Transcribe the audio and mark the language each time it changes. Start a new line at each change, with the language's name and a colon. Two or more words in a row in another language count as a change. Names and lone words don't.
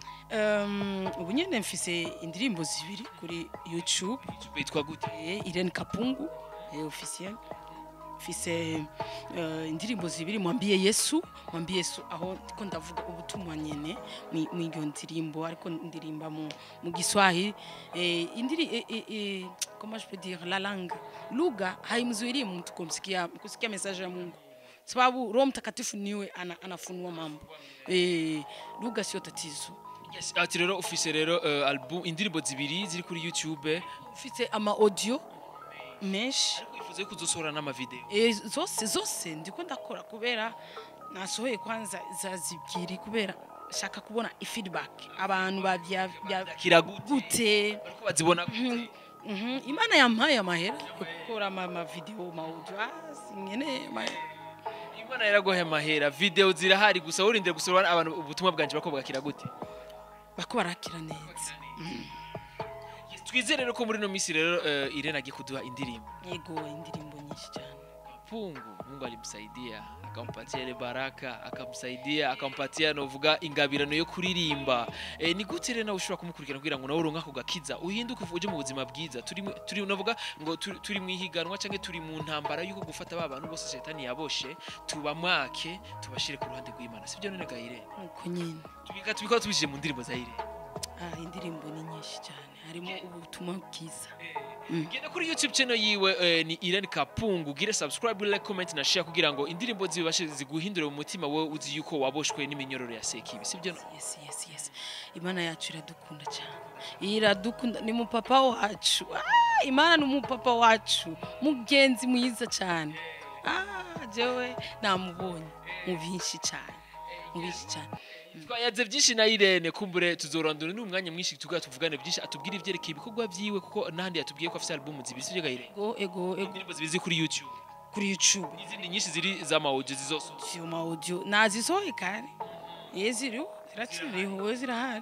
Rundi: ubu nyene mfise indirimbo zibiri kuri YouTube yitwa gute Irene Kapungu officiel fise indirimbo zibiri mwambie Yesu aho ndiko ndavuga ubutumwa nyene mw'iryo ndirimbo ariko ndirimba mu Giswahili
French: comment je peux dire la langue
Swahili: lugha haimzuili mtu kusikia message ya Mungu sababu Roho Mtakatifu niwe anafunua mambo lugha sio tatizo.
Rundi: Yes, ati rero ufise rero album indirimbo zibiri ziri kuri YouTube ufise ama audio mesh ifuze kuzosohora n'ama video zose ndiko ndakora kubera nasohoye kwanza zazibwiri kubera shaka kubona feedback abantu bakira gute ariko bazibona gute Imana yampaye amahera gukora ama video ma audio nyene Imana yaragohe amahera video zirahari gusa urindire gusohora abantu ubutumwa bwanje bako bwakira gute bako barakira neza twizere rero ko muri no misi rero Irene agiye kuduha indirimbo indirimbo nyinshi cyane
Swahili: Mungu alimsaidia akampatia ile baraka akamsaidia akampatia
Rundi: novuga ingabirano yo kuririmba ni gute rero nawe ushobora kumukurikirana kugira ngo nawe uronka ko gakiza uhinduke uje mu buzima bwiza turi novuga ngo turi mwihiganwa canke turi mu ntambara yuko gufata abantu bose Shetani yaboshe tubamwake tubashire ku ruhande rw'Imana sibyo none gahire uko nyine tubikora tubishije mu ndirimbo za Irene indirimbo ni nyinshi cyane harimo ubutumwa bwiza genda kuri YouTube channel yiwe ni Irene Kapungu gire
English: subscribe like comment
Rundi: na share kugira ngo indirimbo zibashe ziguhindure mu mutima wowe uzi yuko waboshwe n'iminyororo ya Sekibi sibyo yes Imana yacu iradukunda cyane iradukunda ni mupapa wacu Imana ni umupapa wacu mugenzi mwiza cyane jewe namubonye mubinshi cyane twayaze byinshi na Irene kumbure tuzorandura n'umwanya mwinshi tuvugane byinshi atubwira ivyerekeye ibikorwa byiwe kuko nahandi yatubwiye ko afite album zibiri sivyo Irene ego indirimbo zibizi kuri YouTube izindi nyinshi ziri za audio zizoso audio nazisohoye kare ziriho ziraciriho zirahari